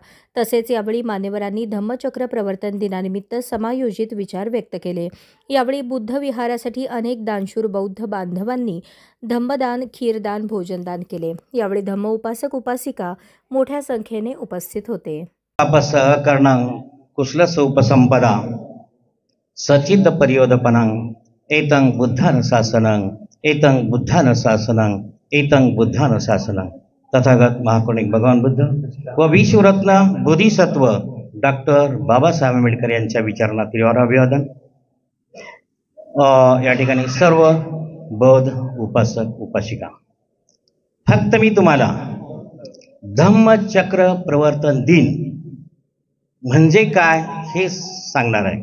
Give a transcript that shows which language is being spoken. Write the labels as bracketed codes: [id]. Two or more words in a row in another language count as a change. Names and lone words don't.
[mr] तसेच यावेळी मान्यवरांनी धम्मचक्र प्रवर्तन दिनानिमित्त समायोजित विचार व्यक्त केले। यावेळी बुद्ध विहारासाठी अनेक दानशूर बौद्ध बांधवांनी धम्मदान, खीरदान, भोजनदान केले। यावेळी धम्म उपासक उपासिका मोठ्या संख्येने उपस्थित होते। [pi] सहकरणं कुशलसोपसंपदा सचिद पर्योदपनं एतं बुद्धानुशासनं एतं बुद्धानुशासनं एतं बुद्धानुशासनं। [mr] तथागत महाकारुणिक भगवान बुद्ध व विश्वरत्न बोधिसत्व डॉक्टर बाबासाहेब आंबेडकर यांच्या विचारांना तीव्र अभिवादन। या ठिकाणी सर्व बौद्ध उपासक उपासिका, फक्त मी तुम्हाला धम्मचक्र प्रवर्तन दिन म्हणजे काय हे सांगणार आहे।